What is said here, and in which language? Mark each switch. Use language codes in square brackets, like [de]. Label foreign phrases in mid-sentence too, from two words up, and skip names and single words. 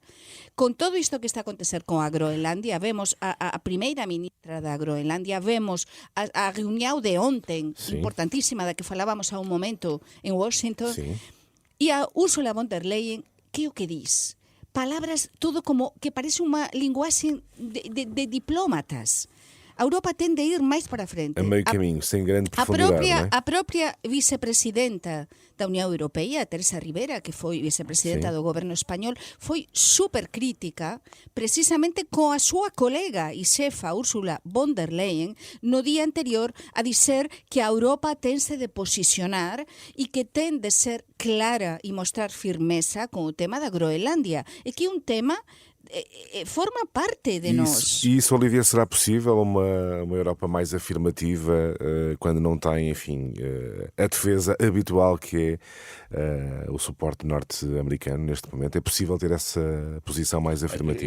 [gl] Con todo isto que está a acontecer con a Groenlândia, vemos a primeira ministra da Groenlândia, vemos a reunión de ontem, importantísima, da que falábamos a un momento en Washington, e a Ursula von der Leyen, que o que dis? Palabras, todo como que parece unha linguaxe de diplómatas. A Europa ten de ir máis para a frente. [pt] A meio caminho, sem grande profundidade, [gl] a propia vicepresidenta da Unión Europea, Teresa Ribera, que foi vicepresidenta do goberno español, foi super crítica precisamente coa súa colega e xefa Ursula von der Leyen no día anterior a dizer que a Europa tense de posicionar e que ten de ser clara e mostrar firmeza con o tema da Groenlândia. E que é un tema forma parte de nós. [pt] E isso, Olivia, será possível uma Europa mais afirmativa quando não tem, enfim, a defesa habitual que é o suporte norte-americano neste momento? É possível ter essa posição mais afirmativa?